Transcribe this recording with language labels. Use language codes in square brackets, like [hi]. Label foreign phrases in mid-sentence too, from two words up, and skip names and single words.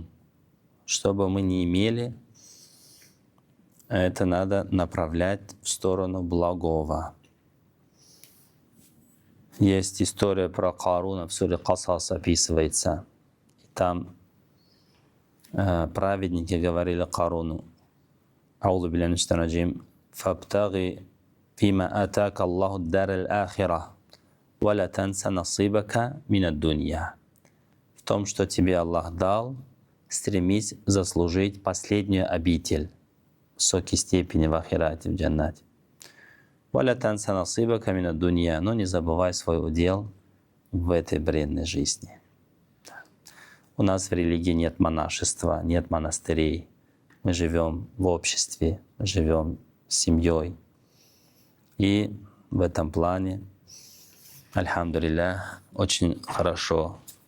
[ru] Что бы мы ни имели, это надо направлять в сторону благого. Есть история про Каруна, в суре Касас описывается. Там праведники говорили Каруну: [ar] «أعوذ بالله من الشيطان الرجيم فابتغ فيما آتاك الله الدار الآخرة ولا تنس نصيبك من الدنيا». [ru] В том, что тебе Аллах дал, стремись заслужить последнюю обитель, высокие степени в ахирате, в джаннате. [ar] «ولا تنس نصيبك من الدنيا», [ru] но не забывай свой удел в этой бренной жизни. У нас в религии нет монашества, нет монастырей. Мы живем в обществе, мы живем с семьей. И в этом плане, альхамдулиллах, очень хорошо.